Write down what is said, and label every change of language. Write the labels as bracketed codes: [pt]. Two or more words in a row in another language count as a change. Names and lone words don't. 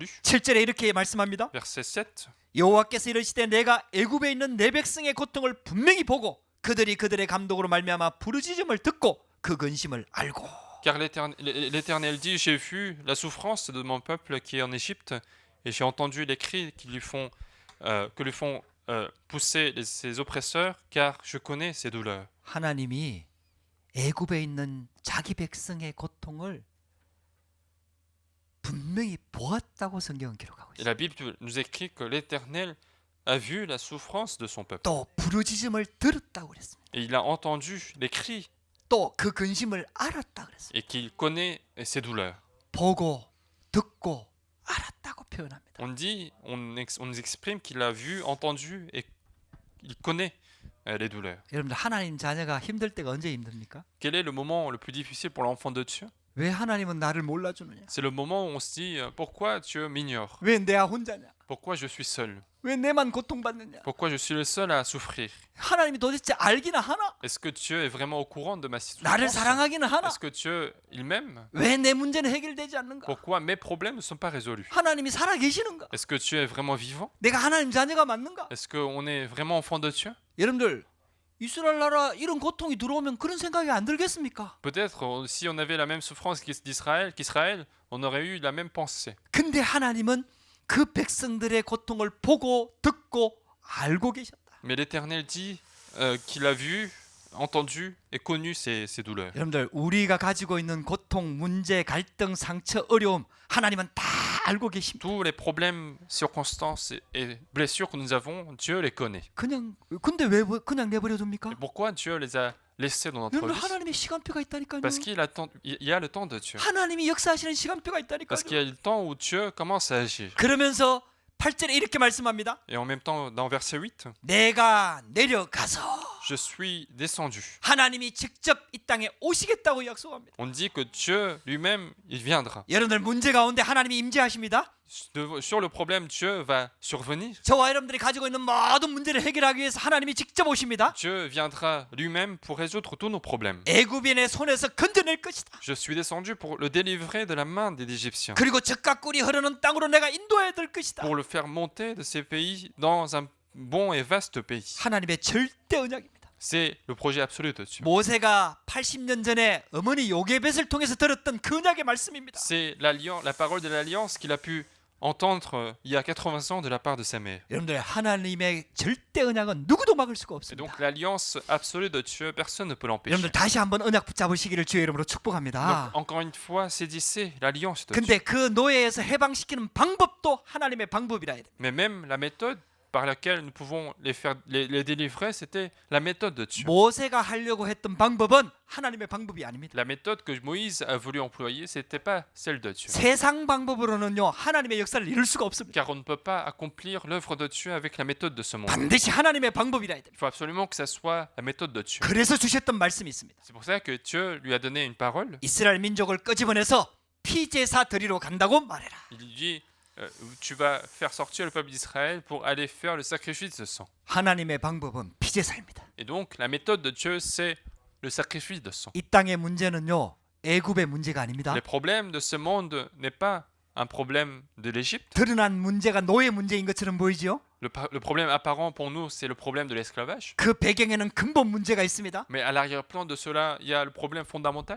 [ko] 7절에 이렇게 말씀합니다. [fr] Verset 7. [ko] 여호와께서 이르시되 내가 애굽에 있는 내 백성의 고통을 분명히 보고 그들이 그들의 감독으로 말미암아 부르짖음을 듣고 그 근심을 알고. [fr] Car l'Éternel dit, j'ai vu la souffrance de mon peuple qui est en Égypte, et j'ai entendu les cris que lui font pousser ses oppresseurs, car je connais ses douleurs. [ko] 하나님이 애굽에 있는 자기 백성의 고통을 분명히 보았다고 성경은 기록하고 [fr] Et [ko] 있어요. [fr] la Bible nous écrit que l'Éternel a vu la souffrance de son peuple. [ko] 또 부르짖음을 들었다고 그랬습니다. [fr] Et il a entendu les cris, [ko] 또 그 근심을 알았다 그랬습니다. [fr] et qu'il connaît ses douleurs. [ko] 보고 듣고 표현합니다. [fr] on nous exprime qu'il a vu, entendu et il connaît les douleurs. [ko] 여러분들 하나님 자녀가 힘들 때가 언제 힘듭니까? [fr] Quel est le moment le plus difficile pour l'enfant de Dieu? [ko] 왜 하나님은 나를 몰라주느냐? [fr] C'est le moment où on se dit pourquoi Dieu m'ignore? [ko] 왜 내가 혼자냐? [fr] Pourquoi je suis seul? [ko] 왜 내만 고통받느냐? [fr] Pourquoi je suis le seul à souffrir? [ko] 하나님이 도대체 알기나 하나? [fr] Est-ce que Dieu est vraiment au courant de ma [ko] 나를 [fr] situation? [ko] 사랑하기는 하나? [fr] Est-ce que Dieu, il m'aime? [ko] 왜 내 문제는 해결되지 않는가? [fr] Pourquoi mes problèmes ne sont pas résolus? [ko] 하나님이 살아 계시는가? [fr] Est-ce que Dieu est vraiment vivant? [ko] 내가 하나님 자녀가 맞는가? [fr] Est-ce qu'on est vraiment enfant de Dieu? [ko] 여러분들 이스라엘 나라 이런 고통이 들어오면 그런 생각이 안 들겠습니까? [fr] Peut-être si on avait la même souffrance qu'Israël, on aurait eu la même pensée. [ko] 근데 하나님은 그 백성들의 고통을 보고 듣고 알고 계셨다. [fr] Mais l'Éternel dit qu'il a vu, entendu et connu ces douleurs. [ko] 여러분들 우리가 가지고 있는 고통, 문제, 갈등, 상처, 어려움 하나님은 다 알고 계십니다. [fr] Tous les problèmes, circonstances et blessures que nous avons, Dieu les connaît. [ko] 근데 왜 그냥 내버려 둡니까? [fr] Et pourquoi Dieu les a laissés dans notre [ko] 여러분 [fr] vie? [ko] 하나님의 시간표가 있다니까요. [fr] Parce qu'il y a le temps de Dieu. [ko] 하나님이 역사하시는 시간표가 있다니까요. [fr] Parce qu'il y a le temps où Dieu commence à agir. [ko] 그러면서 8절에 이렇게 말씀합니다. [fr] Et en même temps, dans verset 8, [ko] 내가 내려가서 [fr] je suis descendu. [ko] 하나님이 직접 이 땅에 오시겠다고 약속합니다. [fr] On dit que Dieu lui-même, il viendra. [ko] 여러분들 문제 가운데 하나님이 임재하십니다. [fr] Sur le problème, Dieu va survenir. [ko] 저와 여러분들이 가지고 있는 모든 문제를 해결하기 위해서 하나님이 직접 오십니다. [fr] Dieu viendra lui-même pour résoudre tous nos problèmes. [ko] 애굽인의 손에서 건져낼 것이다. [fr] Je suis descendu pour le délivrer de la main des Égyptiens, [ko] 그리고 젖과 꿀이 흐르는 땅으로 내가 인도해야 될 것이다. [fr] pour le faire monter de ces pays dans un bon et vaste pays. [ko] 하나님의 절대 언약입니다. [fr] C'est le projet absolu de Dieu. [ko] 모세가 80년 전에 어머니 요게벳을 통해서 들었던 그 언약의 말씀입니다. [fr] C'est la parole de l'alliance qu'il a pu entendre il y a 80 ans de la part de sa mère. [ko] 여러분들 하나님의 절대 언약은 누구도 막을 수가 [fr] Et [ko] 없습니다. [fr] donc l'alliance absolue de Dieu, personne ne peut l'empêcher. [ko] 여러분들 다시 한번 언약 붙잡으시기를 주의 이름으로 축복합니다. [fr] Donc, encore une fois, saisissez l'alliance de Dieu. [ko] 근데 그 노예에서 해방시키는 방법도 하나님의 방법이라 해야 됩니다. [fr] Mais même la méthode par laquelle nous pouvons les délivrer, c'était la méthode de Dieu. [ko] 모세가 하려고 했던 방법은 하나님의 방법이 아닙니다. [fr] La méthode que Moïse a voulu employer, c'était pas celle de Dieu. [ko] 세상 방법으로는요 하나님의 역사를 이룰 수가 없습니다. [fr] Car on ne peut pas accomplir l'œuvre de Dieu avec la méthode de ce monde. [ko] 반드시 하나님의 방법이라 해야 됩니다. [fr] Il faut absolument que ça soit la méthode de Dieu. [ko] 그래서 주셨던 말씀이 있습니다. [fr] C'est pour ça que Dieu lui a donné une parole. [ko] 이스라엘 민족을 끄집어내서 피제사 드리러 간다고 말해라. [fr] Il lui dit tu vas faire sortir le peuple d'Israël pour aller faire le sacrifice de sang. [ko] 하나님의 방법은 피제사입니다. [fr] Et donc la méthode de Dieu, c'est le sacrifice de sang. [ko] 이 땅의 문제는요 애굽의 문제가 아닙니다. [fr] Le problème de ce monde n'est pas un problème de l'Égypte. [ko] 드러난 문제가 노예 문제인 것처럼 보이지요? [fr] Le problème apparent pour nous, c'est le problème de l'esclavage. [ko] 그 배경에는 근본 문제가 있습니다. [fr] Mais à l'arrière-plan de cela, il y a le problème fondamental.